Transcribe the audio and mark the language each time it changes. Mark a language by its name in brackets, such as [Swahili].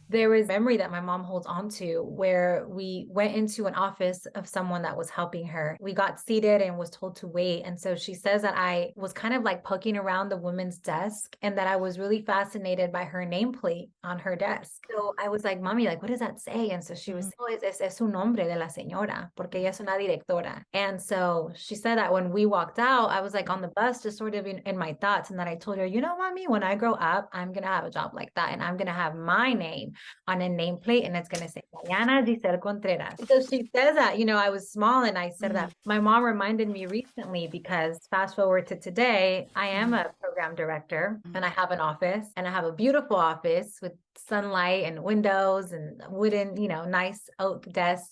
[English] There was a memory that my mom holds on to where we went into an office of someone that was helping her. We got seated and was told to wait. And so she says that I was kind of like poking around the woman's desk and that I was really fascinated by her nameplate on her desk. So I was like, Mommy, like, what does that say? And so she was, [Spanish] oh, es su nombre de la señora, porque ella es una directora. [English] And so she said that when we walked out, I was like on the bus, just sort of in my thoughts. And then I told her, Mommy, when I grow up, I'm going to have a job like that. And I'm going to have my name on a nameplate. And it's going to say Dayana Jiselle Contreras. So she says that, I was small and I said that. My mom reminded me recently, because fast forward to today, I am a program director and I have an office, and I have a beautiful office with sunlight and windows and wooden, nice oak desk.